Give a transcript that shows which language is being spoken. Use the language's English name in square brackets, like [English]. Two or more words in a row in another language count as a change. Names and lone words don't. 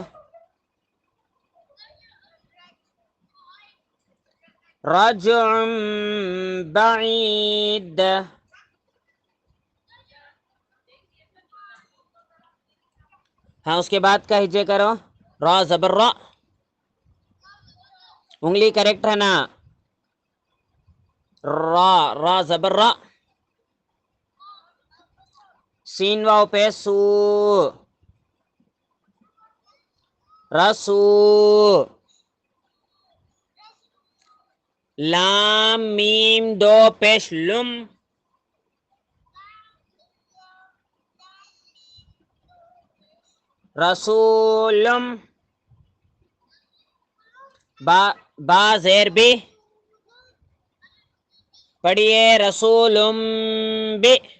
[Arabic] رجعم بعید. [Urdu] ہاں اس کے بعد کا ہجے کرو. را زبر را. انگلی کریکٹ ہے نا. را را زبر را. سین واو پہ سو. رسو. لام میم دو پیش لم. رسولم. با زیر بی. پڑھیے [Arabic] رسولم بی.